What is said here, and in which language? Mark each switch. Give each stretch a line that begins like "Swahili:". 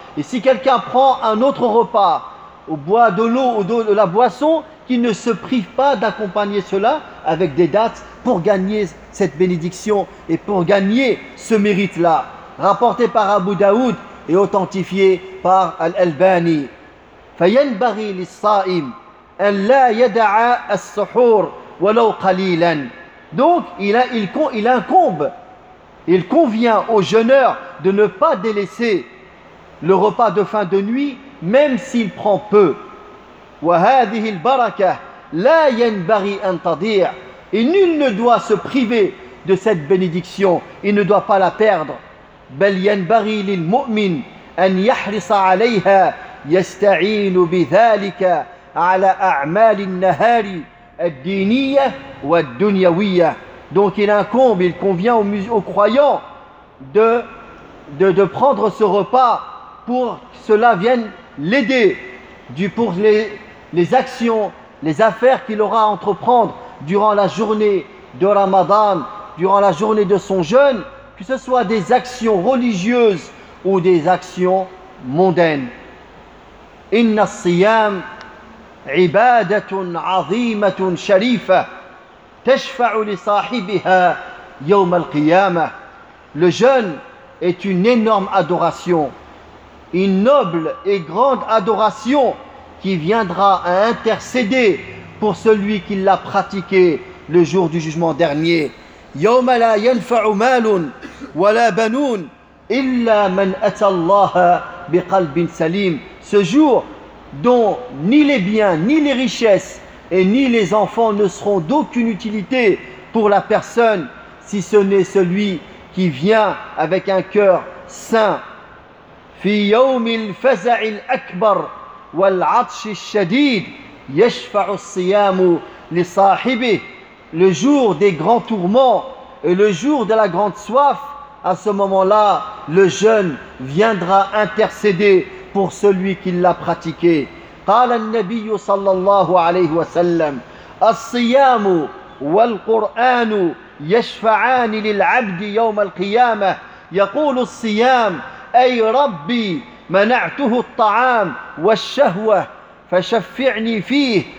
French: Et si quelqu'un prend un autre repas, ou boit de l'eau ou de la boisson, qu'il ne se prive pas d'accompagner cela avec des dattes pour gagner cette bénédiction et pour gagner ce mérite-là. Rapporté par Abu Daoud et authentifié par Al-Albani.
Arabic: فينبغي للصائم أن لا يدع السحور ولو قليلا.
French: Donc il convient au jeûneur de ne pas délaisser le repas de fin de nuit même s'il prend peu.
Arabic: وهذه البركة لا ينبغي أن تضيع.
French: Et nul ne doit se priver de cette bénédiction, il ne doit pas la perdre.
Arabic: بل ينبغي للمؤمن أن يحرص عليها يستعين بذلك على أعمال النهار الدينية والدنيوية.
French: Donc il convient aux croyants de prendre ce repas pour que cela vienne l'aider pour les actions, les affaires qu'il aura à entreprendre durant la journée de Ramadan, durant la journée de son jeûne, que ce soit des actions religieuses ou des actions mondaines.
Arabic: إن الصيام عبادة عظيمة شريفة تشفع لصاحبها يوم القيامة.
French: Le jeûne est une énorme adoration, une noble et grande adoration qui viendra à intercéder pour celui qui l'a pratiqué le jour du jugement dernier.
Arabic: يوم لا ينفع مال ولا بنون إلا من أتى الله بقلب سليم.
French: Ce jour dont ni les biens, ni les richesses et ni les enfants ne seront d'aucune utilité pour la personne si ce n'est celui qui vient avec un cœur sain.
Arabic: في يوم الفزع الأكبر والعطش الشديد يشفع الصيام لصاحبه.
French: Le jour des grands tourments et le jour de la grande soif, à ce moment-là, le jeûne viendra intercéder pour celui qui l'a pratiqué.
Arabic: قال النبي صلى الله عليه وسلم: الصيام والقرآن يشفعان للعبد يوم القيامة. يقول الصيام: أي ربي منعته الطعام والشهوة فشفعني فيه.